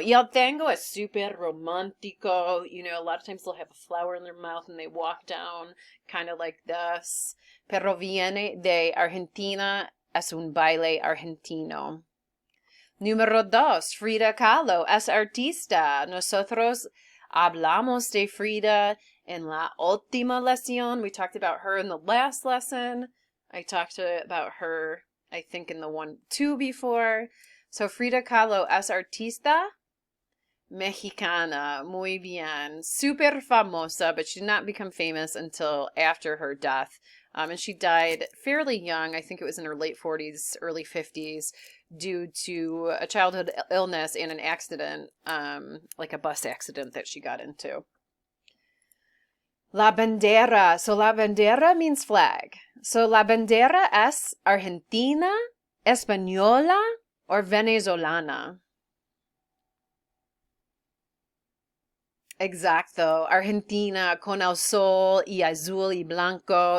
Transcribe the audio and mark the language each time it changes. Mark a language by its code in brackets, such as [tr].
[es] Y el tango es super romántico. [en] You know, a lot of times they'll have a flower in their mouth and they walk down kind of like this. [es] Pero viene de Argentina. Es un baile argentino. Número 2. Frida Kahlo es artista. Nosotros hablamos de Frida en la última lección. [en] We talked about her in the last lesson. I talked about her, I think, in the 2 before. [es] So Frida Kahlo es artista mexicana. Muy bien. Super famosa, [en] but she did not become famous until after her death. And she died fairly young. I think it was in her late 40s, early 50s, due to a childhood illness and an accident, like a bus accident that she got into. La bandera. So la bandera means flag. [es] So la bandera es argentina, española, or venezolana. Exacto. Argentina, con el sol y azul y blanco.